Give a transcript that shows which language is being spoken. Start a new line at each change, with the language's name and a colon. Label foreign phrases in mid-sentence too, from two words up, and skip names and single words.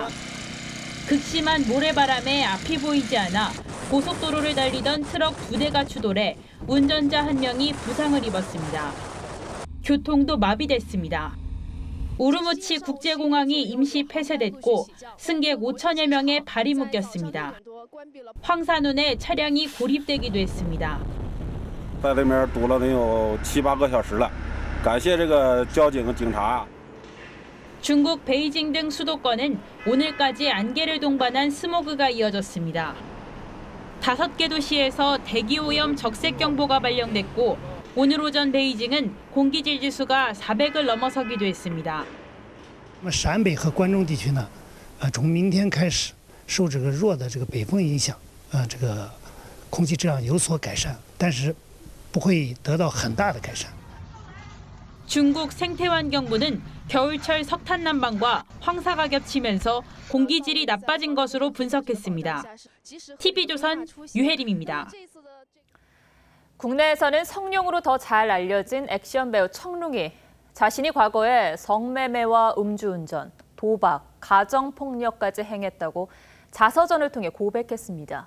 Korean: 극심한 모래바람에 앞이 보이지 않아 고속도로를 달리던 트럭 2대가 추돌해 운전자 1명이 부상을 입었습니다. 교통도 마비됐습니다. 우르무치 국제공항이 임시 폐쇄됐고 승객 5천여 명의 발이 묶였습니다. 황사눈에 차량이 고립되기도 했습니다.
Chinese: 在那边堵了能有7、8个小时了，感谢这个交警警察。
Korean: 중국 베이징 등 수도권은 오늘까지 안개를 동반한 스모그가 이어졌습니다. 5개 도시에서 대기오염 적색경보가 발령됐고 오늘 오전 베이징은 공기질 지수가 400을 넘어서기도 했습니다.
Chinese: 陕北和关中地区呢，从明天开始受这个弱的这个北风影响，这个空气质量有所改善，但是不会得到很大的改善。
Korean: 중국 생태환경부는 겨울철 석탄 난방과 황사가 겹치면서 공기질이 나빠진 것으로 분석했습니다. TV조선 유혜림입니다. 국내에서는 성룡으로 더 잘 알려진 액션 배우 청룡이 자신이 과거에 성매매와 음주운전, 도박, 가정폭력까지 행했다고 자서전을 통해 고백했습니다.